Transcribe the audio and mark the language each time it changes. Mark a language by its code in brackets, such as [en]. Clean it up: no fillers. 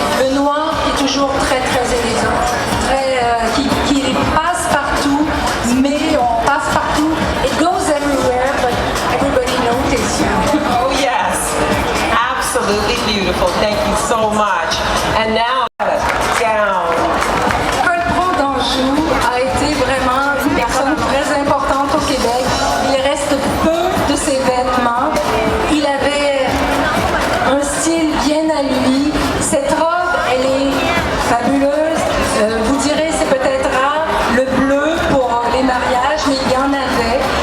[fr] Le noir qui est toujours très très élégant, qui passe partout, mais on passe partout. [en] It goes everywhere, but everybody notices you. Oh yes, absolutely beautiful. Thank you so much. And now, gown. [fr] Paul Pro d'Anjou a été vraiment une personne très importante au Québec. Il reste peu de ses vêtements. Il avait un style bien à lui. Cette robe, elle est fabuleuse. Vous direz, c'est peut-être rare, le bleu pour les mariages, mais il y en avait.